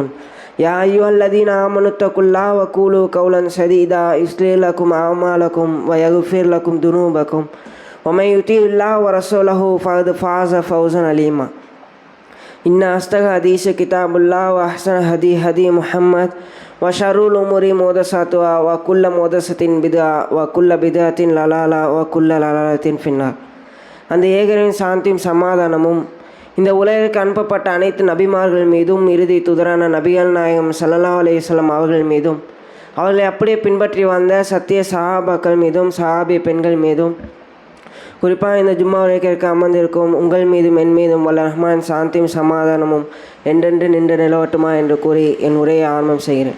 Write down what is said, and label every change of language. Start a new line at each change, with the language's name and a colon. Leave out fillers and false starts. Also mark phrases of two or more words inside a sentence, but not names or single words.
Arabic: يا أيها الذين آمنوا اتقوا الله وقولوا قولا سديدا يصلح لكم أعمالكم ويغفر لكم ذنوبكم ومن يطع الله ورسوله فقد فاز فوزا عظيما. إن أصدق الحديث كتاب الله وأحسن الهدي هدي محمد وشر الأمور محدثاتها وكل محدثة بدعة وكل بدعة ضلالة وكل ضلالة في النار.
Tamil: அந்த ஏகரின் சாந்தியும் சமாதானமும் இந்த உலகிற்கு அனுப்பப்பட்ட அனைத்து நபிமார்கள் மீதும் இறுதி தூதரான நபிகள் நாயகம்
Arabic: صلى الله عليه وسلم
Tamil: அவர்கள் மீதும் அவர்களை அப்படியே பின்பற்றி வந்த சத்திய சஹாபாக்கள் மீதும் சஹாபிய பெண்கள் மீதும் குறிப்பாக இந்த ஜும்மா உலகிற்கு அமர்ந்திருக்கும் உங்கள் மீதும் என் மீதும் வல்ல ரஹ்மான் சாந்தியும் சமாதானமும் என்றென்று நின்று நிலவட்டுமா என்று கூறி என் உரையை ஆரம்பம் செய்கிறேன்.